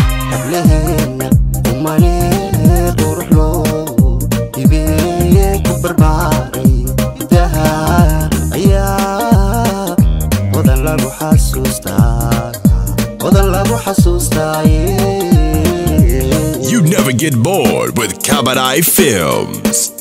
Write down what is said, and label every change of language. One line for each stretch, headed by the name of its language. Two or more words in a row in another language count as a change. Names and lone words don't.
Somali: Hablaheenna umane qurux loo hibeeye ku barbaaray. Hiddaha ayaa odan lagu xasuustaa, odan lagu xasuustaaye.
English: You never get bored with Kabadai Films.